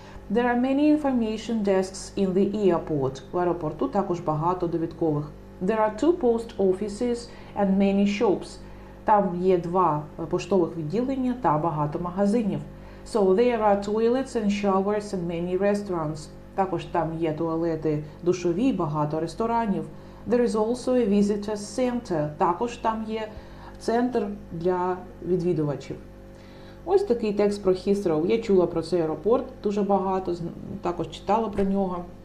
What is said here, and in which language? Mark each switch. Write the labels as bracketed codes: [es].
[en] There are many information desks in the airport. [uk] В аеропорту також багато довідкових. [en] There are 2 post offices and many shops. [uk] Там є 2 поштових відділення та багато магазинів. [en] So there are toilets and showers and many restaurants. [uk] Також там є туалети душові, багато ресторанів. [en] There is also a visitor center. [uk] Також там є центр для відвідувачів. Ось такий текст про Heathrow. Я чула про цей аеропорт дуже багато, також читала про нього.